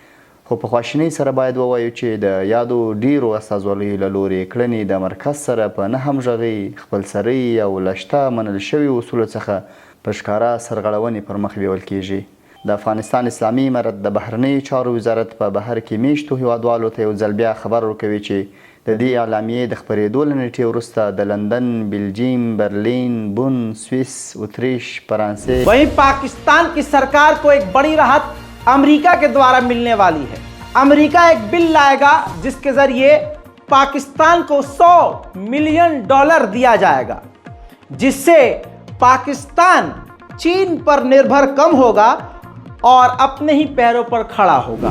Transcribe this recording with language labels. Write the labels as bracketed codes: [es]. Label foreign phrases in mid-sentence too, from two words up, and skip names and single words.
[ps] خو په خواشینۍ سره باید ووایو چې د یادو ډیرو استازوالیو له لورې کړنې د مرکز سره په نه همغږۍ، خپلسرۍ او له شته منل شوي اصولو څخه په ښکاره سرغړونې پر مخ بیول کیږي. د افغانستان اسلامي امارت د بهرنیو چارو وزارت په بهر کې میشتو هیوادوالو ته یو ځل بیا خبر ورکوي چې د دې اعلامیې د خپرېدو له نیټې وروسته د لندن، बेल्जियम، बर्लिन, बुन, स्विस, उत्तरीश, फ्रांस। [hi] वहीं पाकिस्तान की सरकार को एक बड़ी राहत अमेरिका के द्वारा मिलने वाली है। अमेरिका एक बिल लाएगा जिसके जरिए पाकिस्तान को $100 मिलियन दिया जाएगा, जिससे पाकिस्तान चीन पर निर्भर कम होगा और अपने ही पैरों पर खड़ा होगा।